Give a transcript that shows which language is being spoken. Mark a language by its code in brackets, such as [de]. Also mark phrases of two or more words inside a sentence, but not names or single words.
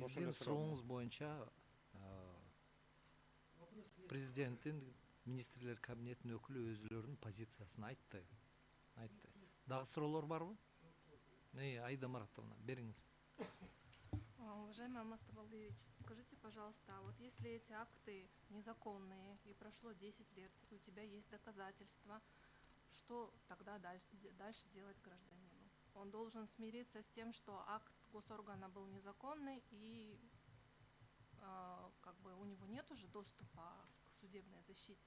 [ky] Сиздин сурооңуз боюнча президенттин министрлер кабинетинин өкүлү өзүлөрүнүн позициясын айтты. Дагы суроолор барбы? Аида Маратовна, бериңиз. [ru] Уважаемый Алмаз Табалдиевич, скажите, пожалуйста, вот если эти акты незаконные и прошло 10 лет, у тебя есть доказательства, что тогда дальше делать гражданину? Он должен смириться с тем, что акт госоргана был незаконный и как бы у него нет уже доступа к судебной защите.